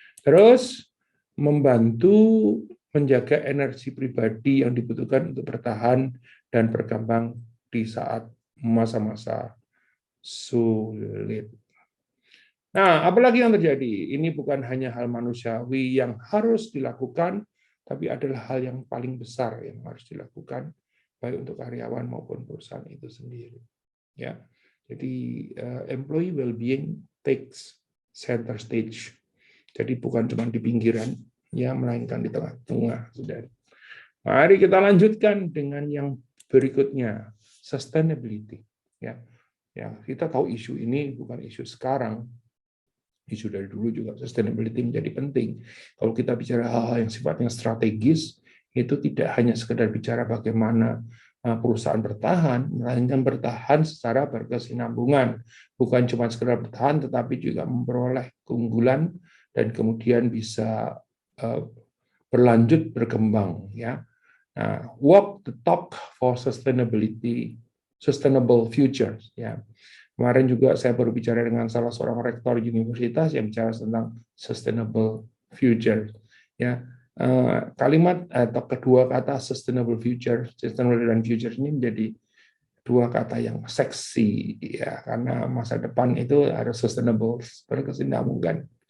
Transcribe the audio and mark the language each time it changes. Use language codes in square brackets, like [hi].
[id] Terus membantu menjaga energi pribadi yang dibutuhkan untuk bertahan dan berkembang di saat masa-masa sulit. Nah, apalagi yang terjadi? Ini bukan hanya hal manusiawi yang harus dilakukan, tapi adalah hal yang paling besar yang harus dilakukan baik untuk karyawan maupun perusahaan itu sendiri. Ya, jadi [en] employee well-being takes center stage. [id] Jadi bukan cuma di pinggiran, ya, melainkan di tengah-tengah. Mari kita lanjutkan dengan yang berikutnya, sustainability. Ya, kita tahu isu ini bukan isu sekarang, isu dari dulu juga sustainability menjadi penting. Kalau kita bicara hal-hal yang sifatnya strategis, itu tidak hanya sekedar bicara bagaimana perusahaan bertahan, melainkan bertahan secara berkesinambungan. Bukan cuma sekedar bertahan, tetapi juga memperoleh keunggulan dan kemudian bisa berlanjut berkembang. [en] Ya, walk the talk for sustainable futures. [id] Ya, kemarin juga saya baru bicara dengan salah seorang rektor universitas yang bicara tentang sustainable future. Ya, kalimat atau kedua kata sustainable dan future ini menjadi dua kata yang seksi, ya, karena masa depan itu harus sustainable, berkesinambungan.